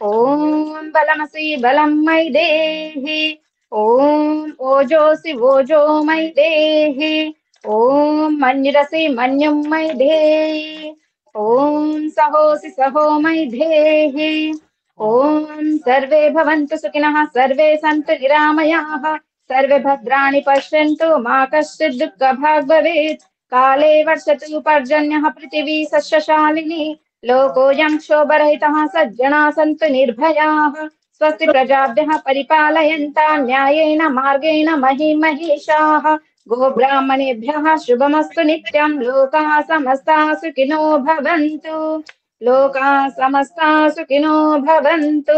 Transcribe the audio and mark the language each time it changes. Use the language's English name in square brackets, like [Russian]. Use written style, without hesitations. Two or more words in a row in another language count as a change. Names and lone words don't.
[Sanskrit] ఓం బలమసి బలం మై దేహి, ఓం ఓజోసి ఓజో మై దేహి, ఓం మన్యురసి మన్యం మై దేహి, ఓం సహోసి సహో మై దేహి, ఓం సర్వే భవంతు సుఖినః సర్వే సంతు నిరామయాః సర్వే భద్రాణి పశ్యంతు మా కశ్చిద్ దుఃఖభాగ్ భవేత్. కాలే వర్షతు పర్జన్యః పృథివీ సస్యశాలిని లోకోऽयं क्षोभरहितः सज्जनाः सन्तु निर्भयाः. स्वस्ति प्रजाभ्यः परिपालयन्तां न्यायेन मार्गेण महीमहीषाः. गोब्राह्मणेभ्यः शुभमस्तु नित्यं. लोकाः समस्ताः सुखिनो भवन्तु. लोकाः समस्ताः सुखिनो भवन्तु.